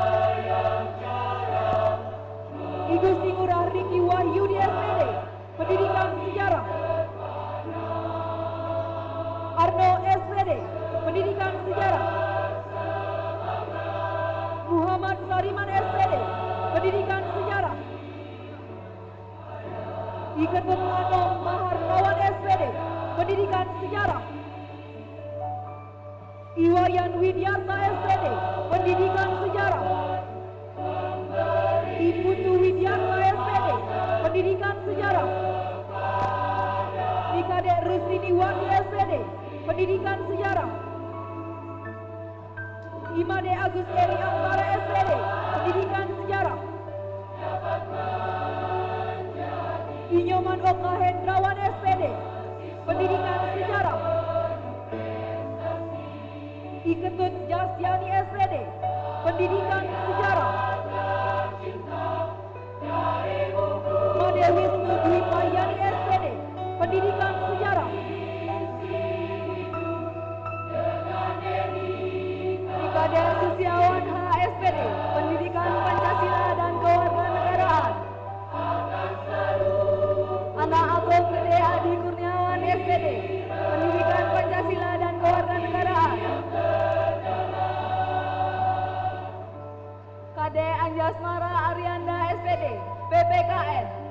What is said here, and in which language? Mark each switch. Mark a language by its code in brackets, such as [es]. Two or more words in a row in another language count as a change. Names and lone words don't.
[id] Igusti Ngurah Riki Wahyudi SPD, Pendidikan Sejarah. Arno SPD, Pendidikan Sejarah. Muhammad Sariman SPD, Pendidikan Sejarah. Iketut Anong Maharkawan SPD, Pendidikan Sejarah. Iwayan Widyarta SPD, Pendidikan Sejarah. Iputu Widyarta SPD, Pendidikan Sejarah. Ikade Rusini Wati SPD, Pendidikan Sejarah. Imade Agus Eri Antara SPD, Pendidikan Sejarah. Inyoman Oka Hendrawan SPD, Pendidikan Sejarah. Iketut Jasyani SPD, Pendidikan Sejarah. Made Wisnu Dwi Payani SPD, Pendidikan Sejarah. Ikade Susiawan HSPD, Pendidikan Pancasila dan Kewarganegaraan. Anak Agung Gede Adi Kurniawan SPD, Pendidikan Pancasila dan Kewarganegaraan. Kade Anjasmara Arianda SPD, PPKN.